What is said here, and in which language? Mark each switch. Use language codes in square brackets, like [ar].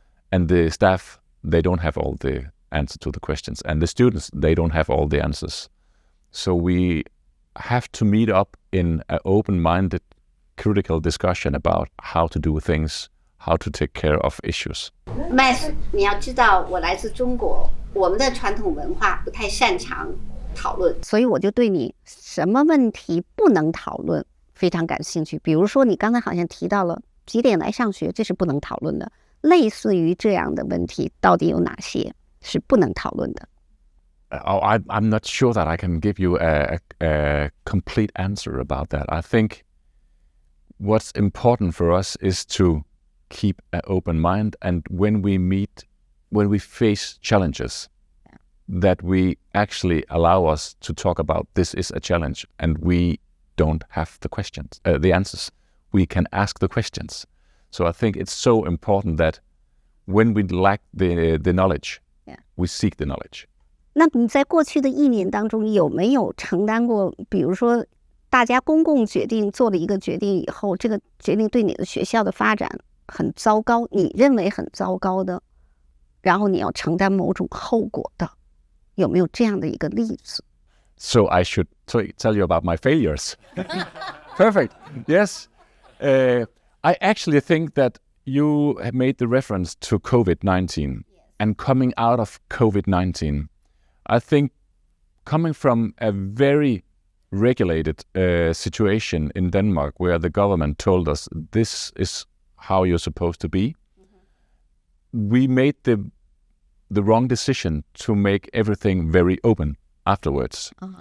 [en] And the staff, they don't have all the answers to the questions. And the students, they don't have all the answers. So we have to meet up in an open-minded, critical discussion about how to do things, how to take care of issues. [zh] Max， 你要知道，我来自中国，我们的传统文化不太擅长讨论，所以我就对你什么问题不能讨论非常感兴趣。比如说，你刚才好像提到了几点来上学，这是不能讨论的。类似于这样的问题，到底有哪些是不能讨论的？ [en] I'm not sure that I can give you a complete answer about that. I think what's important for us is to keep an open mind, and when we face challenges, that we actually allow us to talk about this is a challenge, and we don't have the answers. We can ask the questions. So I think it's so important that when we lack the knowledge, we seek the knowledge. [zh] 那你在过去的1年当中有没有承担过，比如说大家公共决定做了一个决定以后，这个决定对你的学校的发展很糟糕，你认为很糟糕的，然后你要承担某种后果的，有没有这样的一个例子？ [en] So I should tell you about my failures. Perfect. Yes. I actually think that you have made the reference to COVID-19 and coming out of COVID-19. I think coming from a very regulated situation in Denmark where the government told us this is how you're supposed to be, we made the wrong decision to make everything very open afterwards.